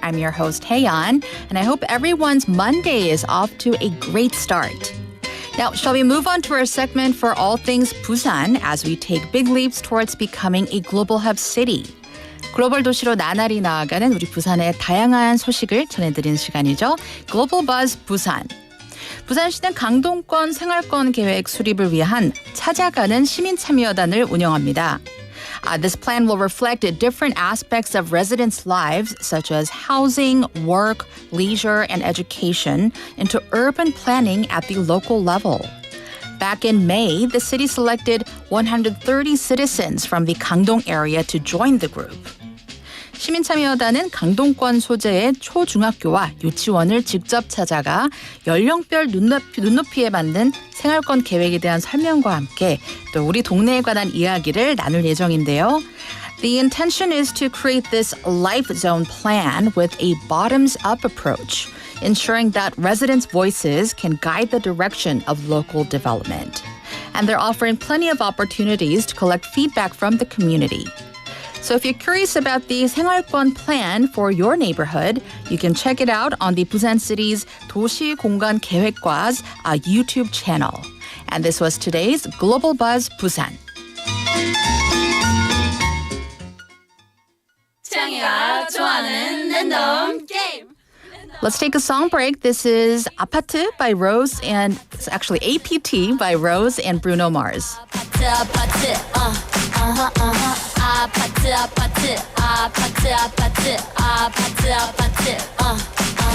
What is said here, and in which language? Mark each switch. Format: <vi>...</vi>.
<en>I'm your host, Haeyeon, and I hope everyone's Monday is off to a great start. Now, shall we move on to our segment for all things Busan as we take big leaps towards becoming a global hub city?</en> <ko>글로벌 도시로 나날이 나아가는 우리 부산의 다양한 소식을 전해드리는 시간이죠.</ko> <en>Global Buzz 부산.</en> <ko>부산시는 강동권 생활권 계획 수립을 위한 찾아가는 시민참여단을 운영합니다.</ko> <en>This plan will reflect different aspects of residents' lives, such as housing, work, leisure, and education, into urban planning at the local level. Back in May, the city selected 130 citizens from the Gangdong area to join the group.</en> <ko>시민참여단은 강동권 소재의 초중학교와 유치원을 직접 찾아가 연령별 눈높이에 맞는 생활권 계획에 대한 설명과 함께 또 우리 동네에 관한 이야기를 나눌 예정인데요.</ko> <en>The intention is to create this life zone plan with a bottoms-up approach, ensuring that residents' voices can guide the direction of local development. And they're offering plenty of opportunities to collect feedback from the community. So if you're curious about the 생활권 plan for your neighborhood, you can check it out on the Busan City's</en> <ko>도시 공간 계획과's</ko> <en>YouTube channel. And this was today's Global Buzz Busan.</en> <ko>창이가 좋아하는 랜덤 게임.</ko> <en>Let's take a song break. This is 아파트 by Rose and it's actually APT by Rose and Bruno Mars.</en> <ko>아파트 아파트 아파트 아파트 아파트 아파트 아파트 아파트 아파트</ko>